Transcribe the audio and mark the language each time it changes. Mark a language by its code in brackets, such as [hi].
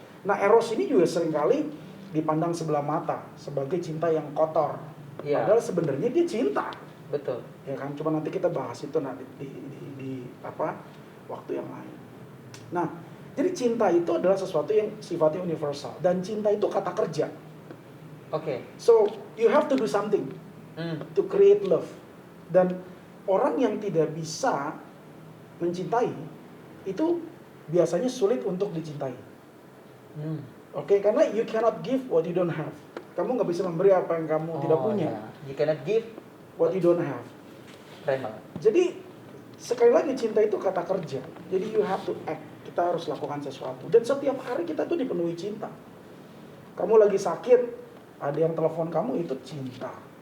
[id] Nah, eros ini juga seringkali dipandang sebelah mata sebagai cinta yang kotor. Ya. Padahal sebenarnya dia cinta. Betul. Ya kan, cuma nanti kita bahas itu nanti di waktu yang lain. Nah, jadi cinta itu adalah sesuatu yang sifatnya universal, dan cinta itu kata kerja. Oke. [en] So you have to do something to create love. [id] Dan orang yang tidak bisa mencintai itu biasanya sulit untuk dicintai. Oke, karena [en] you cannot give what you don't have. [id] Kamu nggak bisa memberi apa yang kamu tidak punya. [en] Ya. You cannot give What you don't have. [id] keren banget. Jadi sekali lagi cinta itu kata kerja. Jadi [en] you have to act. [id] Kita harus lakukan sesuatu. Dan setiap hari kita tuh dipenuhi cinta. Kamu lagi sakit, ada yang telepon kamu, itu cinta.